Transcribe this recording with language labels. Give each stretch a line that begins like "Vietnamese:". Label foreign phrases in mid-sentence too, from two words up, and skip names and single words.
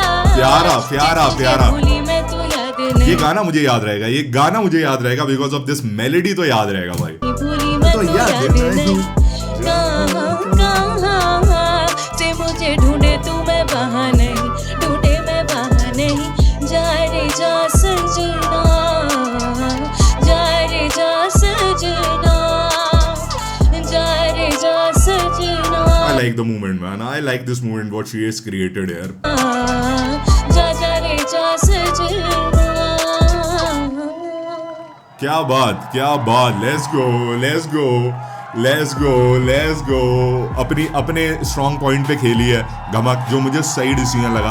Hindi: प्यारा भूली मैं तो याद नहीं ये गाना मुझे याद रहेगा
English: because of this melody
Hindi: तो याद रहेगा भाई। भूली मैं तो याद नहीं कहाँ से मुझे ढूंढे तू मैं वहाँ नहीं ढूंढे मैं वहाँ नहीं जा रे जा सजना जा रे जा सजना जा रे जा सजना।
English: I like the movement man, I like this movement what she has created here।
Hindi: जा जा रे जा सजना। क्या बात
English: let's go
Hindi: अपने
English: strong point
Hindi: पे खेली है गमक जो मुझे सही डिसीजन लगा।